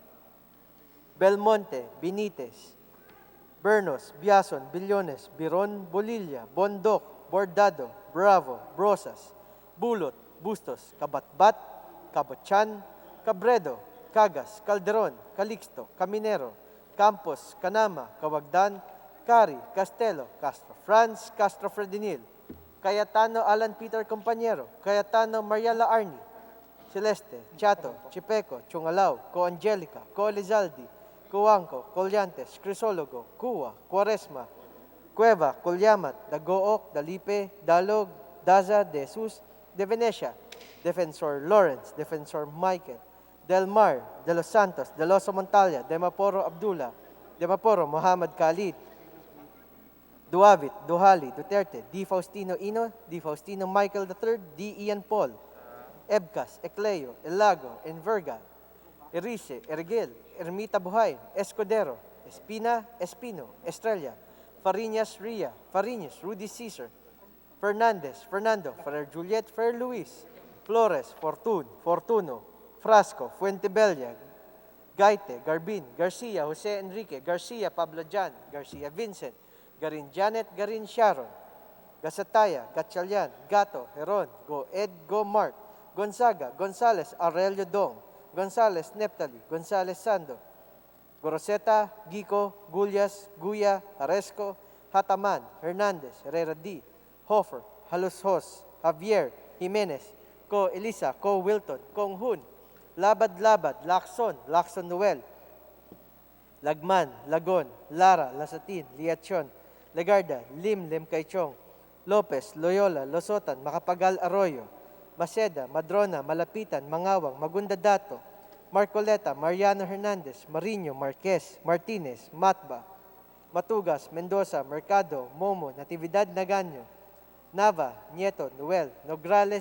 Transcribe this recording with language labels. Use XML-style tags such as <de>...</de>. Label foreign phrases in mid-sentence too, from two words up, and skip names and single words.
<en>Belmonte, Benitez, Bernos, Biason, Billones, Biron, Bolilla, Bondoc, Bordado, Bravo, Brosas, Bulot, Bustos, Kabatbat, Kabochan, Cabredo, Cagas, Calderon, Calixto, Caminero, Campos, Canama, Kawagdan, Cari, Castelo, Castro Franz, Castro Fredinil, Cayetano Alan Peter Compañero, Cayetano Mariela Arni, Celeste, Chato, Chipeco, Chungalao, Co Angelica, Co Elizaldi, Cuanco, Colyantes, Crisologo, Cuwa, Cuaresma, Cueva, Colyamat, Dagook, Dalipe, Dalog, Daza, De Jesus, De Venecia, Defensor Lawrence, Defensor Michael, Del Mar, De Los Santos, De Loso Montalia, De Maporo Abdullah, De Maporo Muhammad Khalid, Duavit, Duhali, Duterte, D. Faustino Ino, D. Faustino Michael III, D. Ian Paul, Ebcas, Ecleo, Elago, Enverga, Erice, Ergel, Ermita Buhay, Escudero, Espina, Espino, Estrella, Fariñas Ria, Fariñas, Rudy Caesar, Fernandez, Fernando, Ferrer Juliet, Ferrer Luis, Flores, Fortun, Fortuno, Frasco, Fuentebella, Gaite, Garbin, Garcia, Jose Enrique, Garcia, Pablo Jan, Garcia Vincent, Garin Janet, Garin Sharon, Gasataya, Gatchalian, Gato, Heron, Go Ed, Go Mark, Gonzaga, Gonzales, Aurelio Dong, Gonzales, Neptali, Gonzales Sando, Goroseta, Gico, Gullas, Guya, Haresco, Hataman, Hernandez, Herrera D, Hofer, Halushos, Javier, Jimenez, Ko Elisa, Ko Wilton, Kong Hun, Labad Labad, Lacson, Lacson Noel, Lagman, Lagon, Lara, Lasatin, Liachon, Legarda, Lim Kaichong, Lopez, Loyola, Losotan, Makapagal Arroyo, Maceda, Madrona, Malapitan, Mangawang, Magundadato, Marcoleta, Mariano Hernandez, Marino, Marquez, Martinez, Matba, Matugas, Mendoza, Mercado, Momo, Natividad Naganyo, Nava, Nieto, Noel, Nograles,</en>